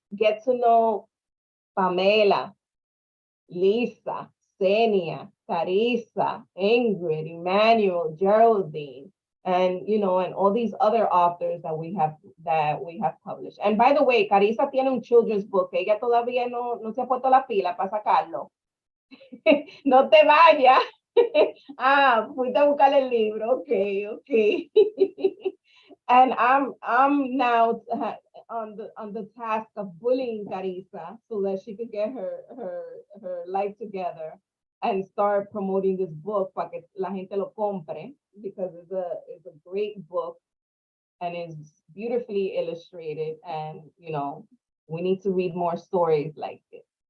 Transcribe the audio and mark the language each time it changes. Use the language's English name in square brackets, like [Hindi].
[English] Get to know Pamela, Lisa, Cenia, Carisa, Ingrid, Emmanuel, Geraldine, and you know, and all these other authors that we have published. And by the way, Carisa [Spanish] tiene un [English] children's book. [Spanish] Ella todavía no se ha puesto la pila para sacarlo. No te vayas. Ah, fuiste a buscar el libro. [English] Okay, okay. And I'm now on the task of bullying Carisa so that she could get her life together and start promoting this book [Spanish] para que la gente lo compre, [English] because it's a great book and it's beautifully illustrated, and you know, we need to read more stories like this.